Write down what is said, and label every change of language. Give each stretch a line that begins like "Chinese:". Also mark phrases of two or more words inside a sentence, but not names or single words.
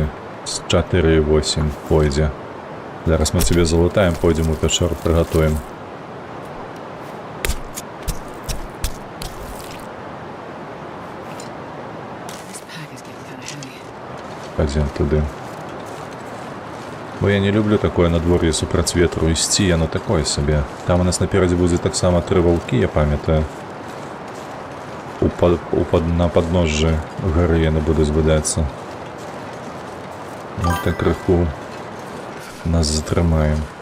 Belarusian: З 4,8 пойдзе. Зараз мы тебе залутаем, пойдем у пячору, приготуем.
English: This pack is getting kind of heavy.
Belarusian: Пойдем туды. Бо я не люблю такое надвор'е супраць ветру ісці, яно такое сабе. Там у нас наперадзе будзе таксама 3 ваўкі, я памятаю. На падножжы гары яны будуць выдацца. Вот так крыху нас затрымаем.